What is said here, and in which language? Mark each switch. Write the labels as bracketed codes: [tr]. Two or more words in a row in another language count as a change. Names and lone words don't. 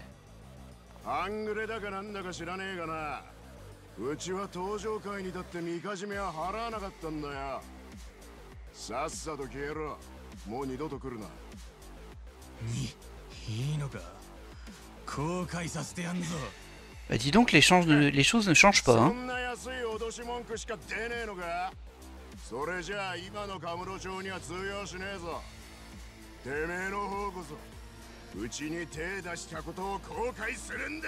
[ja] 半グレだかなんだか知らねえがな。うちは登場会にだってみかじめは払わなかったんだよ。さっさと消えろ。もう二度と来るな。いいのか。後悔させてやんぞ。 [fr] Bah dis donc, les choses ne changent pas. Hein. [ja] そんな安い脅し文句しか出ねえのか。それじゃあ今のカムロ町には通用しねえぞ。てめえの方こそうちに手出したことを後悔するんだな。